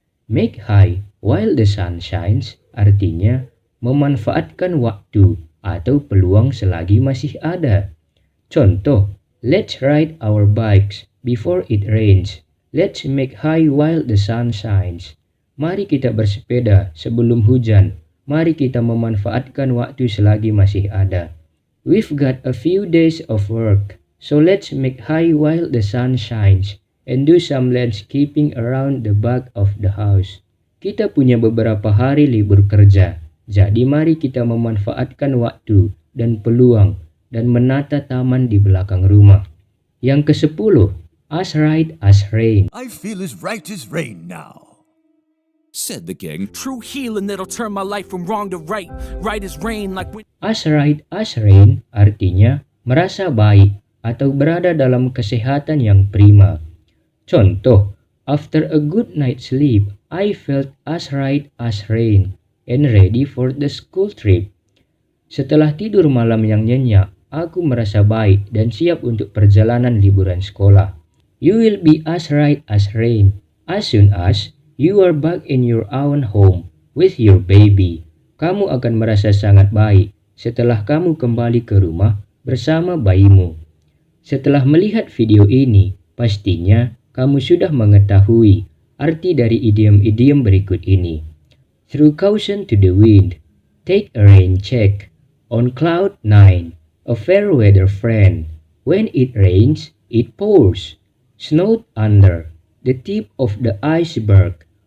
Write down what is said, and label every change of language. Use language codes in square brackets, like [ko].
[en] Make hay while the sun shines [id] artinya memanfaatkan waktu atau peluang selagi masih ada. [en] Contoh, let's ride our bikes before it rains. Let's make hay while the sun shines. [id] Mari kita bersepeda sebelum hujan. Mari kita memanfaatkan waktu selagi masih ada. [en] We've got a few days of work, so let's make hay while the sun shines and do some landscaping around the back of the house. [id] Kita punya beberapa hari libur kerja, jadi mari kita memanfaatkan waktu dan peluang dan menata taman di belakang rumah. Yang ke-10, [en] as right as rain. I feel as right as rain now, said the king. True healing that'll turn my life from wrong to right. Right as rain like when... As right as rain [id] artinya merasa baik atau berada dalam kesehatan yang prima. [en] Contoh, after a good night's sleep, I felt as right as rain and ready for the school trip. [id] Setelah tidur malam yang nyenyak, aku merasa baik dan siap untuk perjalanan liburan sekolah. [en] You will be as right as rain as soon as you are back in your own home with your baby. [id] Kamu akan merasa sangat baik setelah kamu kembali ke rumah bersama bayimu. Setelah melihat video ini, pastinya kamu sudah mengetahui arti dari idiom-idiom berikut ini. [en] Through caution to the wind, take a rain check. On cloud 9, a fair weather friend. When it rains, it pours. Snowed under, the tip of the iceberg.